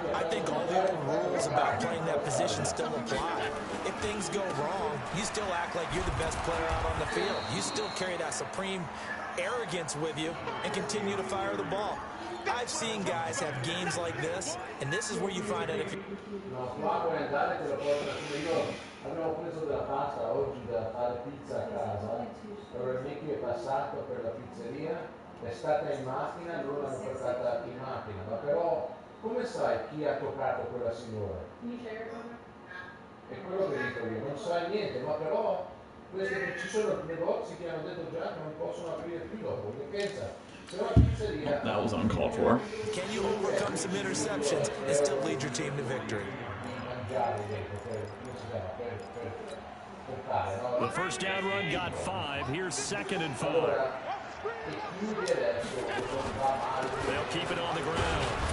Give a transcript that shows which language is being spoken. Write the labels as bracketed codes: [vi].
[en] I think all the old rules about playing that position still apply. If things go wrong, you still act like you're the best player out on the field. You still carry that supreme arrogance with you and continue to fire the ball. I've seen guys have games like this, and this is where you find out if you... [it] Abbiamo preso della pasta oggi da fare pizza a casa. Allora il Mickey è passato per la pizzeria, è stata in macchina, loro l'hanno portata in macchina. Ma però come sai chi ha toccato quella signora? È quello che dico io, non sai niente, ma però ci sono negozi che hanno detto già che non possono aprire più dopo. Che pensa? Se no la pizzeria... [en] That was uncalled for. Can you overcome some interceptions and still lead your team to victory? The first down run got 5. Here's 2nd and 5. They'll keep it on the ground.